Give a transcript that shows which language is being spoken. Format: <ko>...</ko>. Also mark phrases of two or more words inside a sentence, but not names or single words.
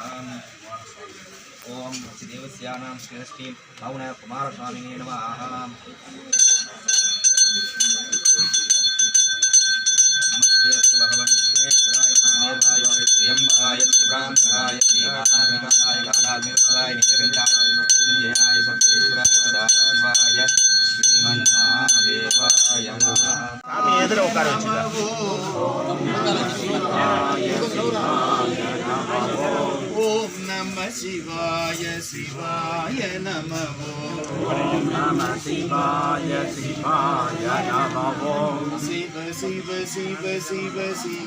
<sa>ओम देवस्यानां श्रेष्ठी मौन कुमारस्वामिने नमः नमस्ते अस्तु भगवन् विश्वेश्वराय महादेवाय त्र्यम्बकाय त्रिपुरान्तकाय श्रीकान्ताय कालाग्निरुद्राय नित्यगन्धाय मृत्युञ्जयाय सर्वेश्वराय सदाशिवाय श्रीमन्महादेवाय नमः.</sa> <ta>சாமி எதிர உட்கார வச்சுங்க. ஓம் நம சிவாய சிவாய நம ஓம் நம சிவாய சிவாய நம ஓம் சிவ சிவ சிவ சிவ சிவ.</ta>